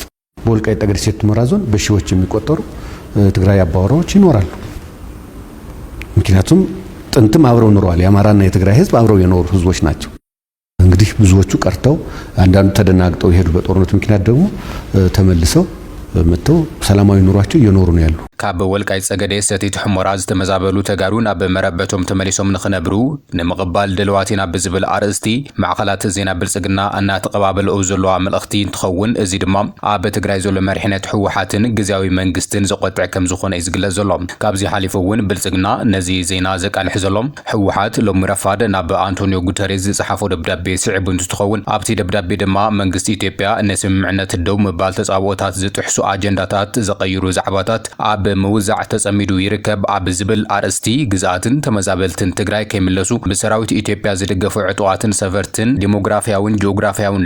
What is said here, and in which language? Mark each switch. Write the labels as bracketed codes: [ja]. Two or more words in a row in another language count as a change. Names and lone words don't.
[am] በወልቃይት ጠገዴ ሰቲት ሁመራ ዞን በሺዎች የሚቆጠሩ ትግራይ አባወራዎች ይኖራሉ ምክንያቱም ጥንትም አብረው ኖረዋል የአማራና የትግራይ ህዝብ አብረው የኖሩ ህዝቦች ናቸው እንግዲህ ብዙዎቹ ቀርተው አንዳንዱ ተደናግጠው ይሄዱ በጦርነት ምክንያት ደግሞ ተመልሰው መተው ሰላማዊ ኑሯቸው እየኖሩ ነው ያሉ [ti] ካብ ወልቃይት ጸገዴ ሰቲት ሁመራ ዝተመዛበሉ ተጋሩና በመረበቶም ተመሊሶም ንኽነብሩ ንምቕባል ደልዋቲና ብዝብል አርእስቲ ማዕኸላት ዜና ብልጽግና እና ተቀባበልኦ ዘለዋ መልእኽቲ እንትኸውን እዚ ድማ ኣብ ትግራይ ዘሎ መሪሕነት ሕወሓትን ግዝያዊ መንግስትን ዘቆጥዕ ከም ዝኾነ ይዝግለጽ ዘሎ ካብዚ ሓሊፉ እውን ብልጽግና ነዚ ዜና ዘቃልሕ ዘሎም ሕወሓት ሎሚ ረፋድ ናብ አንቶኒዮ ጉተሬዝ ዝጸሓፎ ደብዳቤ ስዒቡ እንትኸውን ኣብቲ ደብዳቤ ድማ መንግስቲ ኢትዮጵያ ነስምምዕነት ደው ምባል ተጻብኦታት ዝጥሕሱ አጀንዳታት ዘቀይሩ ዛዕባታት ኣብ በመውዛዕ ተጸሚዱ ይርከብ ኣብ ዝብል አርእስቲ ግዛትን ተመዛበልትን ትግራይ ከይምለሱ በሰራዊት ኢትዮጵያ ዝደገፉ ዕጡዋትን ሰፈርትን ዲሞግራፊያውን ጂኦግራፊያውን